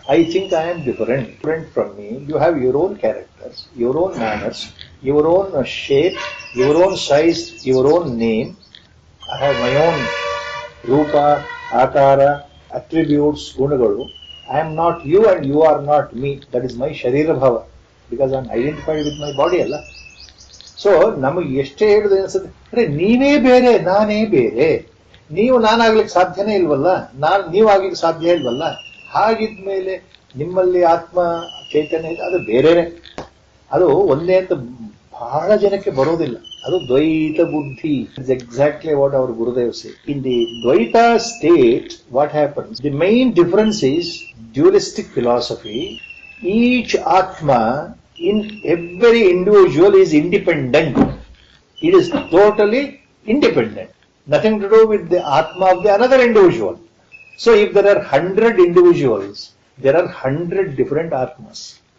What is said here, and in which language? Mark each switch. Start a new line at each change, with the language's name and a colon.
English: I think I am different from me. You have your own characters, your own manners, your own shape, your own size, your own name. I have my own rupa, akara, attributes, gunagalu. I am not you and you are not me. That is my sharira bhava. Because I am identified with my body ಅಲ್ಲ.
Kannada: So ನಮಗೆ ಎಷ್ಟೇ ಹೇಳುದು ಅನ್ಸುತ್ತೆ, ಅರೆ ನೀವೇ ಬೇರೆ ನಾನೇ ಬೇರೆ, ನೀವು ನಾನಾಗ್ಲಿಕ್ಕೆ ಸಾಧ್ಯನೇ ಇಲ್ವಲ್ಲ, ನೀವು ಆಗ್ಲಿಕ್ಕೆ ಸಾಧ್ಯ ಇಲ್ವಲ್ಲ. ಹಾಗಿದ್ಮೇಲೆ ನಿಮ್ಮಲ್ಲಿ ಆತ್ಮ ಚೈತನ್ಯ ಇದೆ, ಅದು ಬೇರೆನೆ, ಅದು ಒಂದೇ ಅಂತ ಬಹಳ ಜನಕ್ಕೆ ಬರೋದಿಲ್ಲ. ಅದು ದ್ವೈತ ಬುದ್ಧಿ.
English: It's exactly what our Gurudev say. In the dvaita state what happens, the main difference is dualistic philosophy. Each Atma in every individual is independent. It is totally independent. Nothing to do with the Atma of the another individual. So if there are 100 individuals, there are 100 different Atmas.